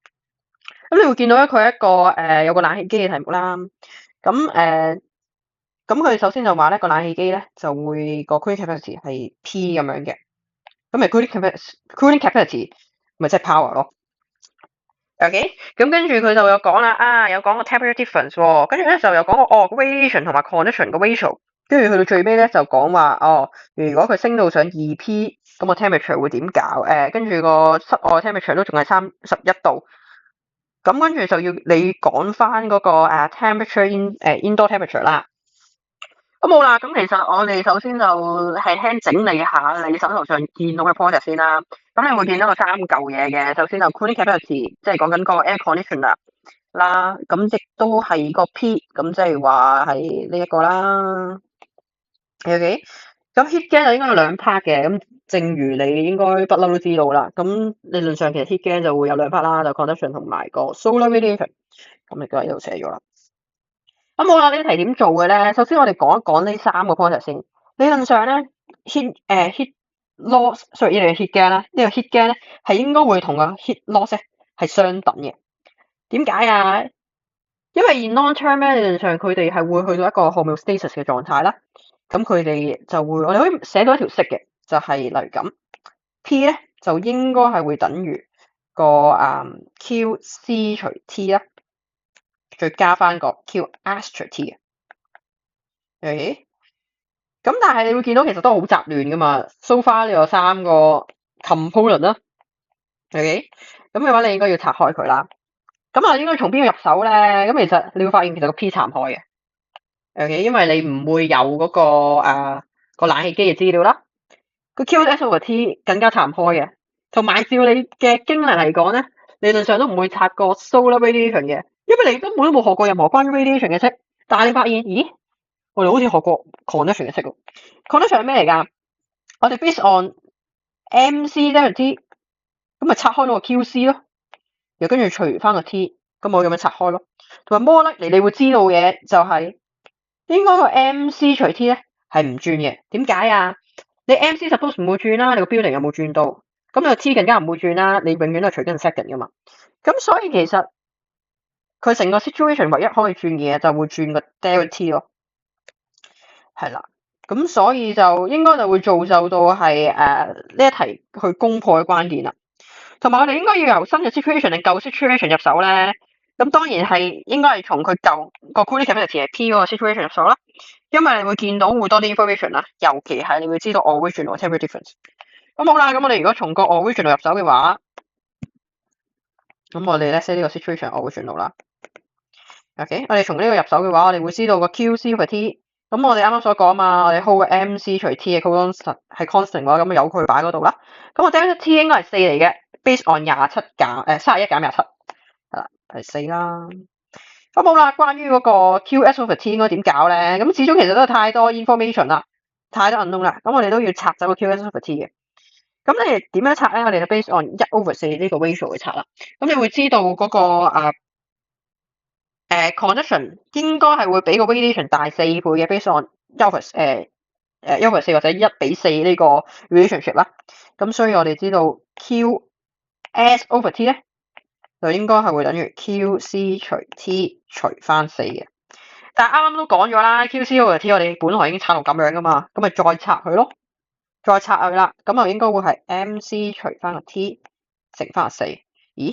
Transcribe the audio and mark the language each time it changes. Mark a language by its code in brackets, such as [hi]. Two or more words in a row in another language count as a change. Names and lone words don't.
[yue] 咁你會見到咧，佢係一個有個冷氣機嘅題目啦。咁佢首先就話咧，個冷氣機咧就會個 [en] cooling capacity [yue] 係 P 咁樣嘅。咁咪 [en] cooling capacity [yue] 咪即係 power 咯。OK，咁跟住佢就有講啦，有講個 [en] temperature difference [yue] 喎，跟住咧就有講個radiation 同埋 conduction 個 ratio，跟住去到最尾咧就講話如果佢升到上2P，咁個 temperature 會點搞？跟住個室外 temperature 都仲係31度，咁跟住就要你講翻嗰個 [en] temperature indoor temperature [yue] 啦。咁好啦，咁其實我哋首先就輕輕整理下你手頭上見到嘅 project 先啦。咁你會見到有3嚿嘢嘅，首先就 [en] cooling capacity， [yue] 即係講緊個 [en] air conditioner [yue] 啦。咁亦都係個 P，咁即係話係呢一個啦。OK，咁 [en] heat gain [yue] 就應該有2 part 嘅。咁正如你應該不嬲都知道啦。咁理論上其實 [en] heat gain [yue] 就會有2 part 啦，就 conduction 同埋個 [en] solar radiation。 [yue] 咁亦都喺度寫咗啦。咁好啦，呢題點做嘅咧？首先我哋講一講呢3個 project 先。理論上咧 ， [en] heat loss，sorry， [yue] 呢個 [en] heat gain [yue] 啦，呢個 [en] heat gain [yue] 咧係應該會同個 [en] heat loss [yue] 咧係相等嘅。點解啊？因為 [en] in long term [yue] 咧，理論上佢哋係會去到一個 homeostasis 嘅狀態啦。咁佢哋就會，我哋可以寫到一條式嘅，就係例如咁 ，P 咧就應該係會等於個QC 除 T 啦。再加翻個 [en] Q asterisk T [yue] 嘅，OK，咁但係你會見到其實都好雜亂噶嘛。 [en] So far [yue] 你有3個 component 啦，OK，咁嘅話你應該要拆開佢啦。咁啊，應該從邊個入手咧？咁其實你會發現其實個 P 拆唔開嘅，OK，因為你唔會有嗰個冷氣機嘅資料啦。個 [en] QS over T [yue] 更加拆唔開嘅，同埋照你嘅經歷嚟講咧，理論上都唔會拆個 [en] solar radiation [yue] 嘅。因為你根本都冇學過任何關於 radiation 嘅式，但係你發現，咦，我哋好似學過 conduction 嘅式喎。conduction 係咩嚟㗎？我哋 [en] based on [yue] MC 等於 T， 咁咪拆開咗個 QC 咯，又跟住除翻個 T， 咁我咁樣拆開咯。同埋 [en] more likely [yue] 你會知道嘅就係應該個 MC 除 T 咧係唔轉嘅。點解啊？你 MC suppose 唔會轉啦，你個 building 有冇轉到？咁你個 T 更加唔會轉啦，你永遠都係除緊 second 㗎嘛。咁所以其實佢成個 situation 唯一可以轉嘅嘢就會轉個 delta T 咯，係啦，咁所以就應該就會造就到係呢一題去攻破嘅關鍵啦。同埋我哋應該要由新嘅 situation 定舊 situation 入手咧。咁當然係應該係從佢舊個 [en] cooling capacity [yue] 係 P 嗰個 situation 入手啦，因為你會見到會多啲 information 啦，尤其係你會知道 [en] original temperature difference。 [yue] 咁好啦，咁我哋如果從個 original 入手嘅話，咁我哋咧 set 呢個 situation original 啦。OK，我哋從呢個入手嘅話，我哋會知道個 [en] QC over T。 [yue] 咁我哋啱啱所講嘛，我哋 hold 個 MC 除 T 嘅 constant 係 constant 嘅話，咁由佢擺嗰度啦。咁個 delta T 應該係4嚟嘅 ， [en] based on [yue] 31 減27，係啦，係4啦。咁好啦，關於嗰個 [en] QS over T [yue] 應該點搞咧？咁始終其實都係太多 information 啦，太多 unknown啦。咁我哋都要拆走個 [en] QS over T [yue] 嘅。咁你點樣拆咧？我哋就 [en] based on [yue] 1/4 呢個 ratio 去拆啦。咁你會知道嗰個conduction 應該係會比個 radiation 大4倍嘅 [en] based on [yue] 1/4 或者1:4呢個 relationship 啦。咁所以我哋知道 [en] QS over T [yue] 咧就應該係會等於 QC 除 T 除翻4嘅。但係啱啱都講咗啦， [en] QC over T [yue] 我哋本來已經拆到咁樣噶嘛，咁咪再拆佢咯，再拆佢啦，咁就應該會係 MC 除翻個 T 乘翻4。咦？